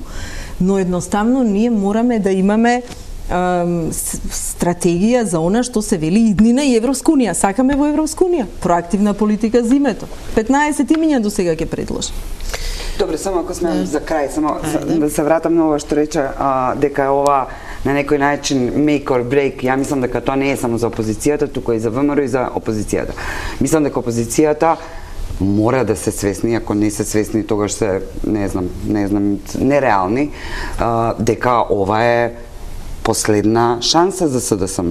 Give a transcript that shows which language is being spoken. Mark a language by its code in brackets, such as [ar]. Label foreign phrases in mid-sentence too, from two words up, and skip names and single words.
[mk] Но едноставно ние мораме да имаме стратегија за она што се вели иднина и Европска унија. Сакаме во Европска унија. Проактивна политика за името. 15 имиња до сега ќе предложи. Добре, само ако сме за крај, само да се вратам на ова што рече, дека е ова на некој начин [en] make or break. [mk] Ја мислам дека тоа не е само за опозицијата, туку и за ВМРО и за опозицијата. Мислам дека опозицијата мора да се свесни, ако не се свесни, тогаш се, не знам, нереални, дека ова е последна шанса за СДСМ.